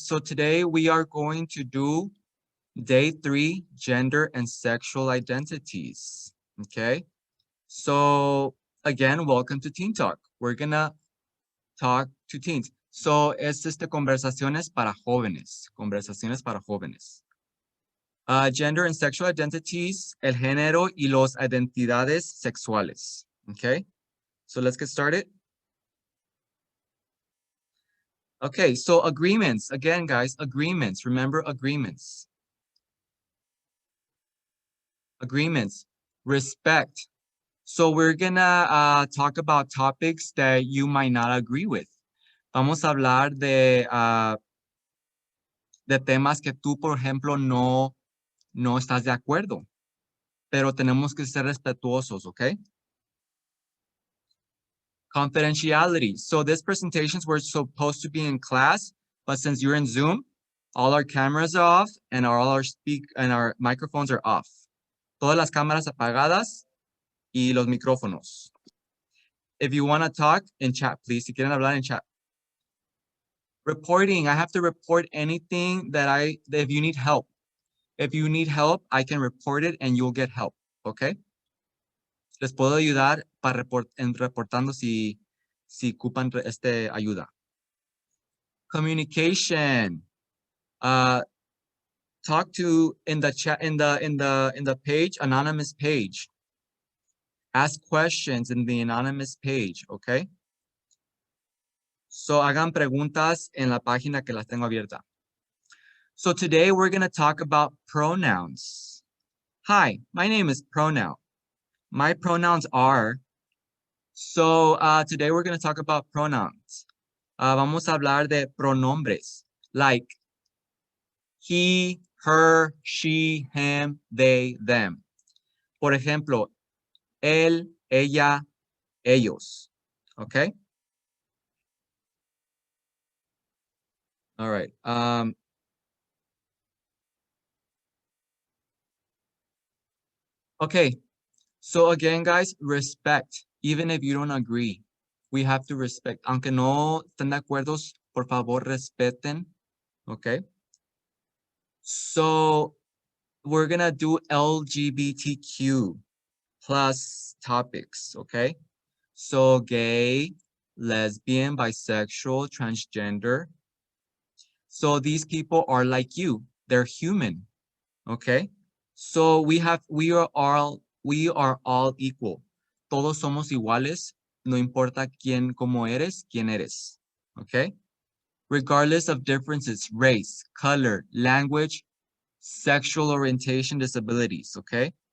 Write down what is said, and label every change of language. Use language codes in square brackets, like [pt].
[en] So today we are going to do day 3, gender and sexual identities. Okay. So again, welcome to Teen Talk. We're gonna talk to teens. [es] So es conversaciones para jóvenes. Conversaciones para jóvenes. [en] Gender and sexual identities, [es] el género y las identidades sexuales. [en] Okay. So let's get started. Okay, so agreements. Again, guys, agreements. Remember agreements. Agreements. Respect. So we're gonna talk about topics that you might not agree with. [es] Vamos a hablar de temas que tú, por ejemplo, no estás de acuerdo. Pero tenemos que ser respetuosos, ¿ok? [en] Confidentiality. So these presentations were supposed to be in class, but since you're in Zoom, all our cameras are off and all our microphones are off. [es] Todas las cámaras apagadas y los micrófonos. [en] If you want to talk in chat, please. [es] Si quieren hablar en chat. [en] Reporting. I have to report anything if you need help. If you need help, I can report it and you'll get help. Okay? [es] Les puedo ayudar reportando si ocupan ayuda. [en] Communication. Talk to in the chat in the page, anonymous page. Ask questions in the anonymous page, okay? [es] So hagan preguntas en la página que las tengo abierta. [en] So today we're going to talk about pronouns. Hi, my name is Pronoun. My pronouns are. So today we're going to talk about pronouns. [es] Vamos a hablar de pronombres [en] like he, her, she, him, they, them. [es] Por ejemplo, él, ella, ellos. [en] Okay? All right. Okay. So again, guys, respect. Even if you don't agree, we have to respect. [es] Aunque no estén de acuerdo, por favor, respeten. [en] Okay? So we're going to do LGBTQ plus topics, okay? So gay, lesbian, bisexual, transgender. So these people are like you. They're human, okay? So we are all equal. [es] Todos somos iguales. No importa cómo eres, quién eres, okay? [en] Regardless of differences, race, color, language, sexual orientation, disabilities, okay?